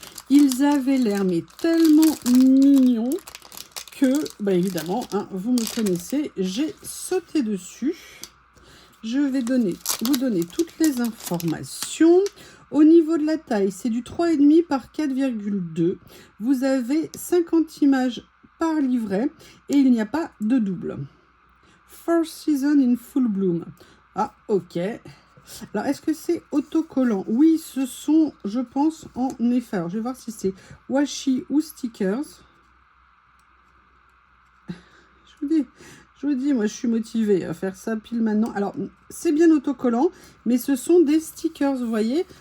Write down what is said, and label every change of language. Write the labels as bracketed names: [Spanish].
[French] Ils avaient l'air mais tellement mignons que, bah évidemment, hein, vous me connaissez, j'ai sauté dessus. Je vais vous donner toutes les informations. Au niveau de la taille, c'est du 3,5 par 4,2. Vous avez 50 images par livret et il n'y a pas de double. [English] First season in full bloom. [French] Ah, ok. Alors, est-ce que c'est autocollant? Oui, ce sont, je pense, en effet. Alors, je vais voir si c'est washi ou stickers. Je vous dis, moi, je suis motivée à faire ça pile maintenant. Alors, c'est bien autocollant, mais ce sont des stickers, vous voyez.